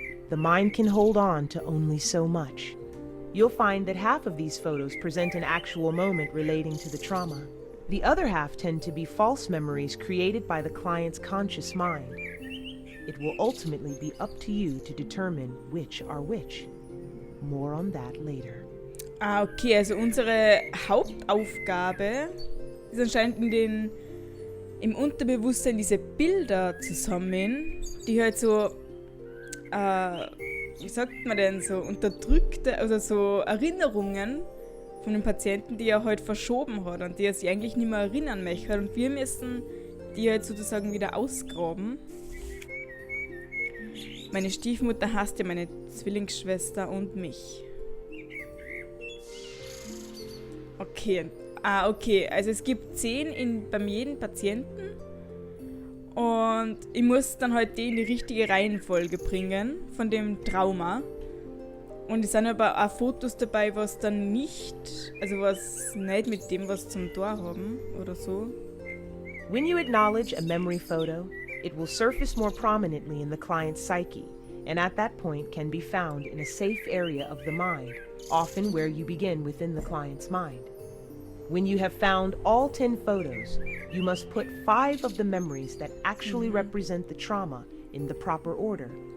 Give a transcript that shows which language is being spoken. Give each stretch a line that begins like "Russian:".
English: The mind can hold on to only so much. You'll find that half of these photos present an actual moment relating to the trauma. The other half tend to be false memories created by the client's conscious mind. It will ultimately be up to you to determine which are which. More on that later.
German: Ah, okay, also unsere Hauptaufgabe ist anscheinend im Unterbewusstsein diese Bilder zu sammeln, die halt so, wie sagt man denn, so unterdrückte, also so Erinnerungen von dem Patienten, die er halt verschoben hat und die er sich eigentlich nicht mehr erinnern möchte. Und wir müssen die halt sozusagen wieder ausgraben. Meine Stiefmutter hasst ja meine Zwillingsschwester und mich. Okay. Ah, okay. Also es gibt 10 beim jeden Patienten. Und ich muss dann halt die in die richtige Reihenfolge bringen von dem Trauma. Und es sind aber auch Fotos dabei, was dann nicht, also was nicht mit dem was zum Tor haben oder so.
English: When you acknowledge a memory photo, it will surface more prominently in the client's psyche, and at that point can be found in a safe area of the mind, often where you begin within the client's mind. When you have found all 10 photos, you must put 5 of the memories that actually represent the trauma in the proper order.